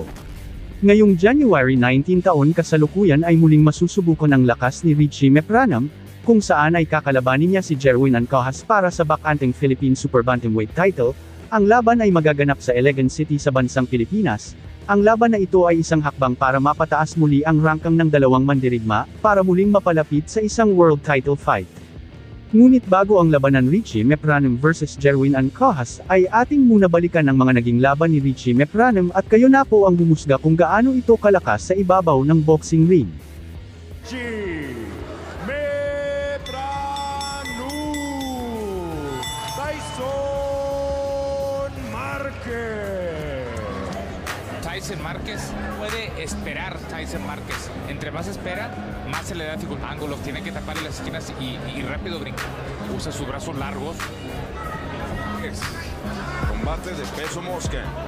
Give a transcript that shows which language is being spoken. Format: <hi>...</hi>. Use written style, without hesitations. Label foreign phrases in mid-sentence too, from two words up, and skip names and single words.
<tl>Ngayong January 19 taon kasalukuyan ay muling masusubukan ang lakas ni Richie Meprano, kung saan ay kakalabanin niya si Jerwin Ancajas para sa bakanting</tl> <en>Philippine Super Bantamweight title.</en> <tl>Ang laban ay magaganap sa Iligan City sa bansang Pilipinas. Ang laban na ito ay isang hakbang para mapataas muli ang rangkang ng dalawang mandirigma, para muling mapalapit sa isang</tl> <en>world title fight.</en> <tl>Ngunit bago ang labanan Richie Meprano vs Jerwin Ancajas, ay ating muna balikan ang mga naging laban ni Richie Meprano at kayo na po ang humusga kung gaano ito kalakas sa ibabaw ng</tl> <en>boxing ring.</en> <tl>Richie Meprano. Tyson Marquez.</tl> <es>Tyson Márquez puede esperar. Tyson Márquez, entre más espera, más se le da dificultad. Ángulos, tiene que taparle las esquinas y rápido brinca. Usa sus brazos largos. Combate de peso mosca.</es>